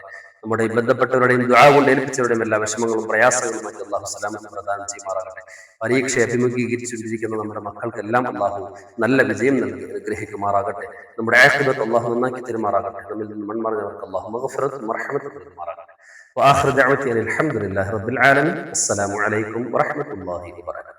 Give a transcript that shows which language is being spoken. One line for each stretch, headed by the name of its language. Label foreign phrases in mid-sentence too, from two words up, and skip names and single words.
Malayalam: നമ്മുടെ ബന്ധപ്പെട്ടവരുടെയും ദുആ കൊണ്ട് ഏൽപ്പിച്ചവരുടെയും എല്ലാ വിഷമങ്ങളും പ്രയാസങ്ങളും മറ്റും അല്ലാഹു സലാമത്ത് പ്രദാനം ചെയ്യുമാറാകട്ടെ. പരീക്ഷയെ അഭിമുഖീകരിച്ചുകൊണ്ടിരിക്കുന്ന നമ്മുടെ മക്കൾക്കെല്ലാം അല്ലാഹു നല്ല വിജയം നൽകി അനുഗ്രഹിക്കുമാറാകട്ടെ. നമ്മുടെ ആഖിബത്ത് അല്ലാഹു നന്നാക്കി തരുമാറാകട്ടെ. നമ്മിൽ നിന്ന് മൺമറഞ്ഞവർക്ക് അല്ലാഹു മഗ്ഫിറത്തും മർഹമത്തും നൽകുമാറാകട്ടെ.
Arabic: وآخر دعوتي أن الحمد لله رب العالمين. السلام عليكم ورحمة الله وبركاته.